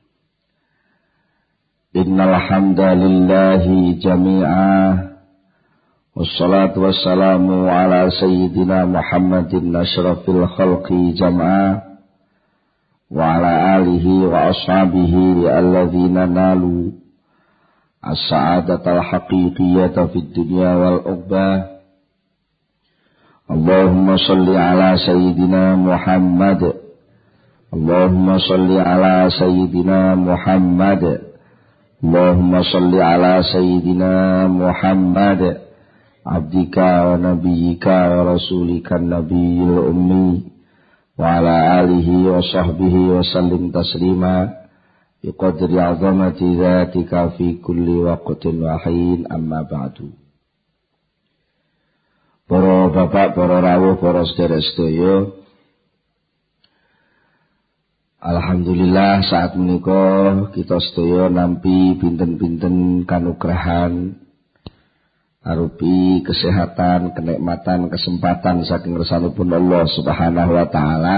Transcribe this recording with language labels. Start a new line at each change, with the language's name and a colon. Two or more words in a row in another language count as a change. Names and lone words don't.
Arabic: إن الحمد لله جميعا. والصلاة والسلام على سيدنا محمد أشرف الخلق جمعا وعلى آله وأصحابه الذين نالوا السعادة الحقيقية في الدنيا والعقبى. اللهم صل على سيدنا محمد. اللهم صل على سيدنا محمد. اللهم صل على سيدنا محمد. عبدك ونبيك ورسولك النبي الأمي وعلى آله وصحبه وسلم تسليما. بقدر عظمة ذاتك في كل وقت وحين، أما بعد.
Javanese: Para bapak, para rawuh, para sedherek-sedaya, alhamdulillah saat menika kita sedaya nampi pinten-pinten kanugrahan arupi kesehatan, kenikmatan, kesempatan saking ngersanipun
Arabic: الله سبحانه وتعالى.